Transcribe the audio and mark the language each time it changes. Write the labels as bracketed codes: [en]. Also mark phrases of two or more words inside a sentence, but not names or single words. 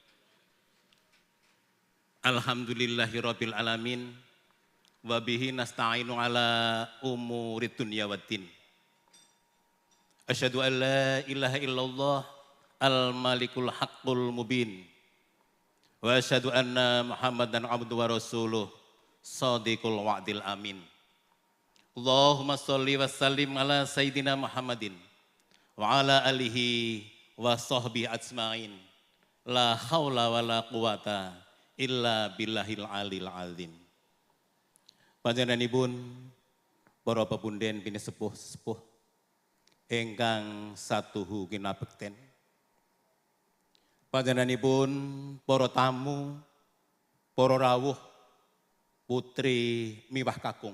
[ar] الحمد لله رب العالمين وبه نستعين على أمور الدنيا والدين. أشهد أن لا إله إلا الله الملك الحق المبين. وأشهد أن محمدا عبده ورسوله صادق الوعد الأمين. اللهم صل وسلم على سيدنا محمد وعلى آله وصحبه أجمعين. لا حول ولا قوة إلا بالله العلي العظيم. [jv] Panjenenganipun para pepunden pinisepuh-sepuh ingkang satuhu kinabekten. Panjenenganipun para tamu, para rawuh, putri miwah kakung.